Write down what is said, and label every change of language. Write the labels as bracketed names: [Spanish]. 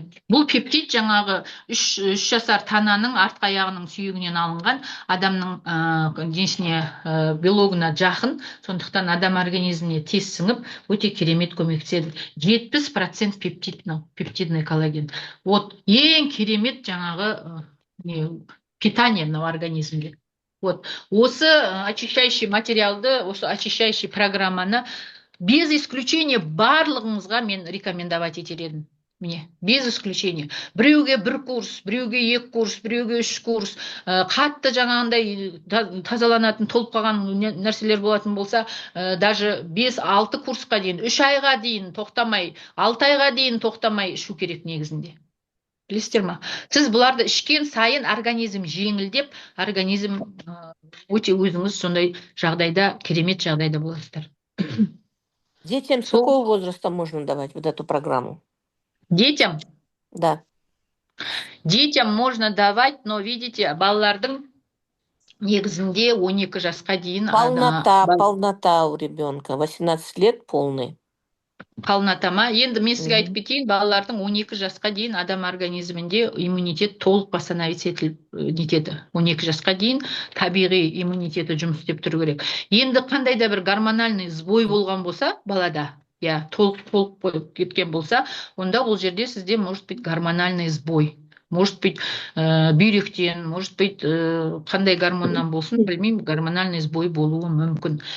[Kazakh] Бұл пептид жаңағы 3 жасар тананың артқы аяғының сүйегінен алынған, адамның денесіне белогына жақын, сондықтан адам организміне тез сіңіп, өте керемет көмектеседі. [Russian] 70% пептидный коллаген. [Kazakh] Вот ең керемет жаңағы питание мынау организмге. Вот осы очищающий материалды, осы очищающий программаны [Russian] без исключения [Kazakh] барлығыңызға мен рекомендовать етер едім. [Russian] Без исключения. [Kazakh] Біреуге 1 курс, біреуге 2 курс, біреуге 3 курс, қатты жаңағындай тазаланатын, толып қалған нәрселер болатын болса, даже 5-6 курсқа дейін, 3 айға дейін тоқтамай, 6 айға дейін тоқтамай ішу керек негізінде. Білесіздер ма? Сіз бұларды ішкен сайын организм жеңілдеп, организм өте өзіңіз сондай жағдайда, керемет жағдайда боласыздар. [Russian] Детям с какого возраста можно давать вот эту программу? Детям? Да. Детям можно давать, но, видите, [Kazakh] балалардың негізінде 12 жасқа дейін... [Russian] Полнота у ребенка. 18 лет полный. [Kazakh] Полнотама. Енді мен сізге айтып кетейін, балалардың 12 жасқа дейін адам организмінде иммунитет толық восстановить етеді. 12 жасқа дейін табиғи иммунитеті жұмыс істеп тұру керек. Енді қандай да бір гормональный сбой болған болса, балада, толық болып кеткен болса, онда ол жерде сізде [Russian] может быть гормональный сбой. Может быть, [Kazakh] бүйректен, может быть, қандай гормоннан болсын, білмеймін, [Russian] гормональный сбой [Kazakh] болуы мүмкін.